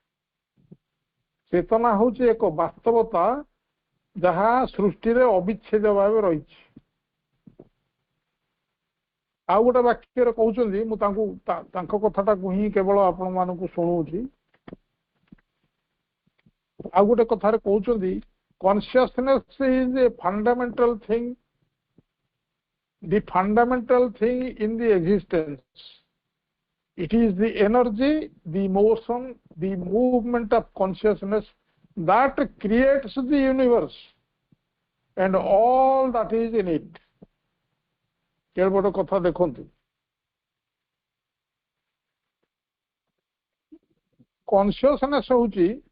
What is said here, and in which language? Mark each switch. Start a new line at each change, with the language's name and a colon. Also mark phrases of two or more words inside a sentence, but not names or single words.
Odia: ଚେତନା ହେଉଛି ଏକ ବାସ୍ତବତା ଯାହା ସୃଷ୍ଟିରେ ଅବିଚ୍ଛେଦ ଭାବେ ରହିଛି। ଆଉ ଗୋଟେ ବାକ୍ୟରେ କହୁଛନ୍ତି, ମୁଁ ତାଙ୍କ କଥାଟାକୁ ହିଁ କେବଳ ଆପଣମାନଙ୍କୁ ଶୁଣଉଛି। ଆଉ ଗୋଟେ କଥାରେ କହୁଛନ୍ତି,
English: consciousness is a fundamental thing, the fundamental thing in the existence. It is the energy, the motion, the movement of consciousness that creates the universe and all that is in it.
Odia: କେତେ ବଡ଼ କଥା ଦେଖନ୍ତୁ। କନସିୟସନେସ୍ ହେଉଛି